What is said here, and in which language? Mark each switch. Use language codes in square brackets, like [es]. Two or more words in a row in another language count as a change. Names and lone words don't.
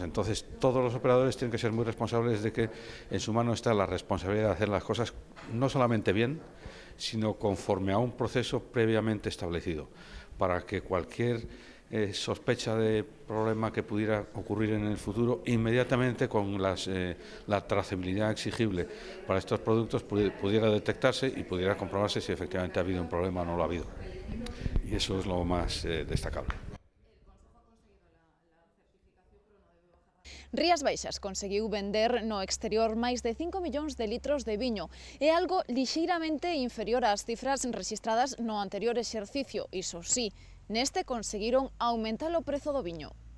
[es] Entonces todos los operadores tienen que ser muy responsables de que en su mano está la responsabilidad de hacer las cosas no solamente bien, sino conforme a un proceso previamente establecido, para que cualquier sospecha de problema que pudiera ocurrir en el futuro, inmediatamente con la trazabilidad exigible para estos productos pudiera detectarse y pudiera comprobarse si efectivamente ha habido un problema o no lo ha habido. Y eso es lo más destacable. [gl] Rías Baixas conseguiu vender no exterior máis de 5 millóns de litros de viño. É algo lixeiramente inferior ás cifras rexistradas no anterior exercicio. Iso sí, neste conseguiron aumentar o prezo do viño.